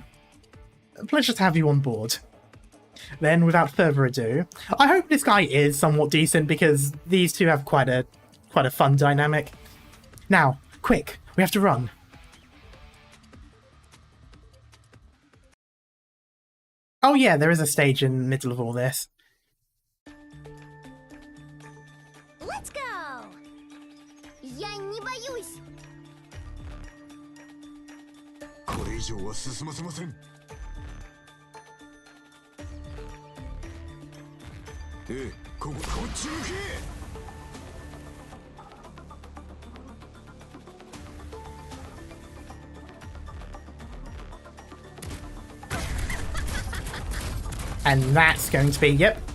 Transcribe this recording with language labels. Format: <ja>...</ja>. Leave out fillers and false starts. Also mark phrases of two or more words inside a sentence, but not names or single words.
<en>A pleasure to have you on board. Then, without further ado, I hope this guy is somewhat decent because these two have quite a fun dynamic. Now, quick, we have to run. Oh yeah, there is a stage in the middle of all this. Let's go!</en> <ru>Я не боюсь!</ru> <ja>これ以上は進ませません。こっち向け。</ja> <en>And that's going to be, yep.</en>